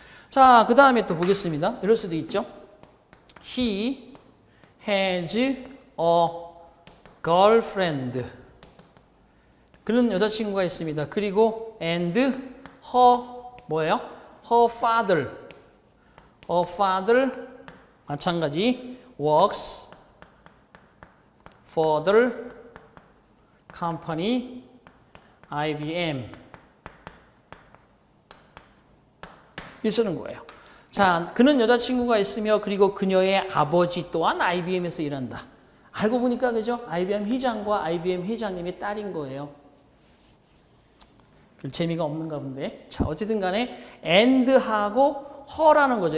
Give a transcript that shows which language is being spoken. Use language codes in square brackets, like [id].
[ko] 자, 그 다음에 또 보겠습니다. 이럴 수도 있죠. [en] He has a girlfriend. [ko] 그는 여자친구가 있습니다. 그리고 [en] and her [ko] 뭐예요? [en] her father. her father [ko] 마찬가지 [en] works for the company IBM. [ko] 이 쓰는 거예요. 자, 그는 여자친구가 있으며 그리고 그녀의 아버지 또한 IBM에서 일한다. 알고 보니까 그죠? IBM 회장과 IBM 회장님의 딸인 거예요. 별 재미가 없는가 본데. 자, 어쨌든 간에 and하고 her라는 거죠.